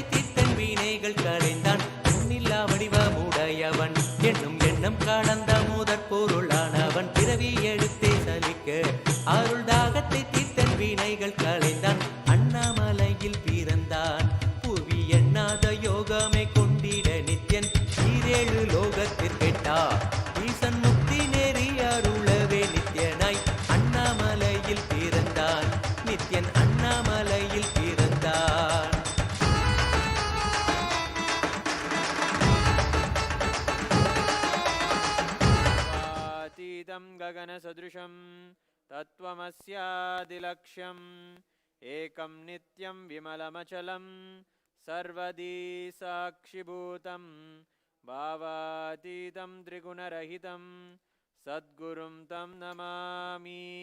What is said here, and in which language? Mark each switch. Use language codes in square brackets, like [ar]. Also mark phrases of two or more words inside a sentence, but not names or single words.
[ta] தீர்த்தன் வினைகள் களைந்தான் எண்ணிலா வடிவமுடையவன் என்னும் எண்ணம் கடந்த முதற் பொருளானவன் பிறவி எடுத்தே சலிக்க அருள் தாகத்தை தீர்த்தன் வினைகள் களைந்தான் அண்ணாமலையில் பிறந்தான் புவி எண்ணாத யோகமே கொண்டிட நித்யன் ஈரேழு லோகத்திற்கெட்டா ஈசன் முக்தி நெறி அருளவே நித்யனாய் அண்ணாமலையில் பிறந்தான் நித்யன் அண்ணாமலையில் பிறந்தான் [sa] अतीतं गगनसदृशं तत्त्वमस्यादिलक्ष्यम् एकं नित्यं विमलमचलं सर्वदी साक्षिभूतं भावातीतं त्रिगुणरहितं सद्गुरुं तं नमामि